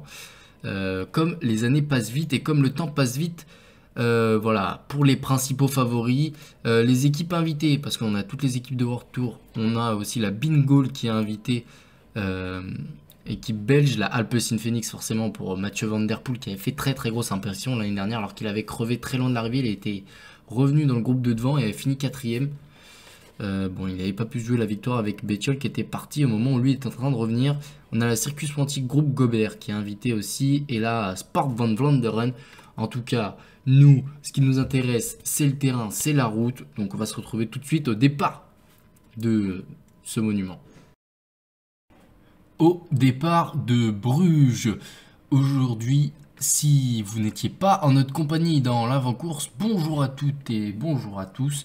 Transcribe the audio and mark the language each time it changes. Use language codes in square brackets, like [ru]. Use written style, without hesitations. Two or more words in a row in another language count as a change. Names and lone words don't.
[fr] Comme les années passent vite et comme le temps passe vite, voilà, pour les principaux favoris, les équipes invitées, parce qu'on a toutes les équipes de World Tour, on a aussi la Bingol qui est invitée, équipe belge, la Alpecin Phoenix forcément pour Mathieu Van Der Poel qui avait fait très très grosse impression l'année dernière alors qu'il avait crevé très loin de l'arrivée, il était revenu dans le groupe de devant et avait fini 4ème. Bon, il n'avait pas pu jouer la victoire avec Bettiol qui était parti au moment où lui était en train de revenir. On a la Circus Wanty Groupe Gobert qui est invité aussi et la Sport van Vlaanderen. En tout cas, nous, ce qui nous intéresse, c'est le terrain, c'est la route. Donc on va se retrouver tout de suite au départ de ce monument. Au départ de Bruges. Aujourd'hui, si vous n'étiez pas en notre compagnie dans l'avant-course, bonjour à toutes et bonjour à tous.